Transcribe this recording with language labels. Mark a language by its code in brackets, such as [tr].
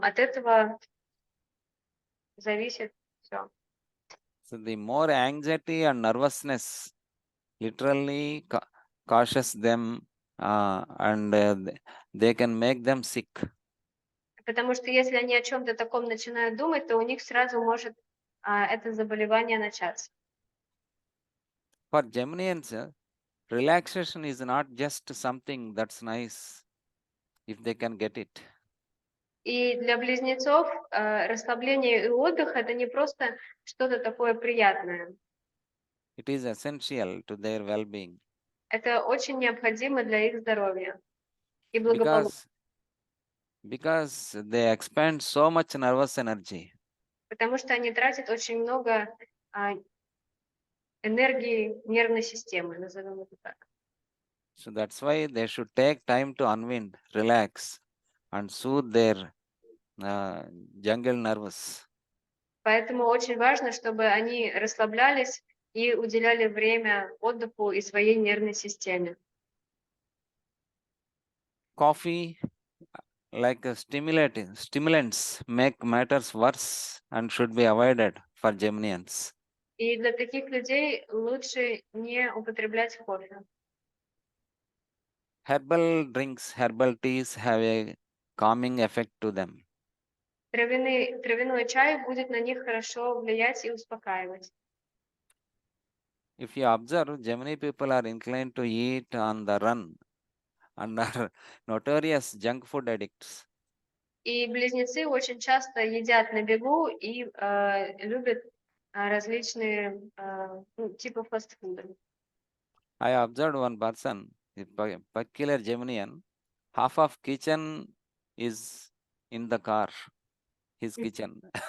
[ru] От этого зависит все. [en] So the more anxiety and nervousness literally causes them and they can make them sick. [ru] Потому что если они о чем-то таком начинают думать, то у них сразу может это заболевание начаться. [en] For Geminians, relaxation is not just something that's nice if they can get it. [ru] И для близнецов расслабление и отдых это не просто что-то такое приятное. [en] It is essential to their well-being. [ru] Это очень необходимо для их здоровья и благополучия. [en] Because they expend so much nervous energy. [ru] Потому что они тратят очень много энергии нервной системы, назовем это так. [en] So that's why they should take time to unwind, relax, and soothe their jungle nervous. [ru] Поэтому очень важно, чтобы они расслаблялись и уделяли время отдыху и своей нервной системе. [en] Coffee, like stimulants, make matters worse and should be avoided for Geminians. [ru] И для таких людей лучше не употреблять кофе. [en] Herbal drinks, herbal teas have a calming effect to them. [ru] Травяной чай будет на них хорошо влиять и успокаивать. [en] If you observe, Gemini people are inclined to eat on the run and are notorious junk food addicts. [ru] И близнецы очень часто едят на бегу и любят различные типы фастфуда. [en] I observed one person, a peculiar Geminian, half of kitchen is in the car, his kitchen.